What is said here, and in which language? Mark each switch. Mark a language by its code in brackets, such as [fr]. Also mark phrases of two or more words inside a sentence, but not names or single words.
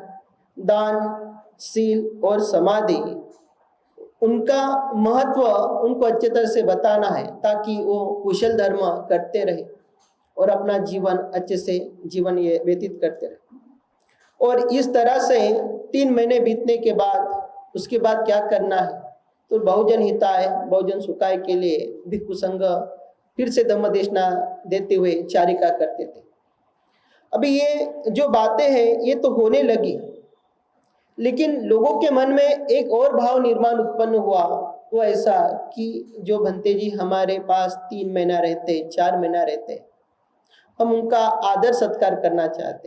[hi] दान, सील और समाधि, उनका महत्व उनको अच्छे तरह से बताना है ताकि वो कुशल धर्म करते रहे और अपना जीवन अच्छे से जीवन ये व्यतीत करते रहे। और इस तरह से 3 महीने बीतने के बाद उसके बाद क्या करना है, तो [pi] बहुजन हिताय बहुजन सुखाय [hi] के लिए भिक्षु संघ फिर से धम्मदेशना देते हुए चारिका करते थे। अभी ये जो बातें हैं ये तो होने लगी, लेकिन लोगों के मन में एक और भाव निर्माण उत्पन्न हुआ, वो ऐसा कि जो भंते जी हमारे पास 3 महीना रहते, 4 महीना रहते, हम उनका आदर सत्कार करना चाहते।